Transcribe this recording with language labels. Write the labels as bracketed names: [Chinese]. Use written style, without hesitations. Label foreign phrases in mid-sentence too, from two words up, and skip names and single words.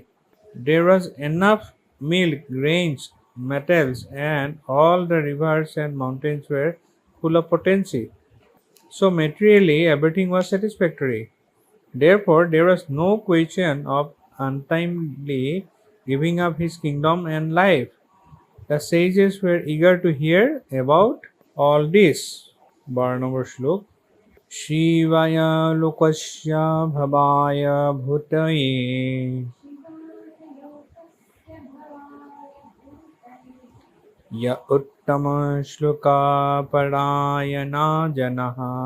[English] There was enough milk, grains, metals, and all the rivers and mountains were full of potency. So materially everything was satisfactory. Therefore there was no question of untimely giving up his kingdom and life. The sages were eager to hear about all this. [Bangla] 12 নম্বর শ্লোক। [Sanskrit] শিবায় লোকস্য ভবায় ভূতয়ে य उत्तम श्लोका परायणा जनः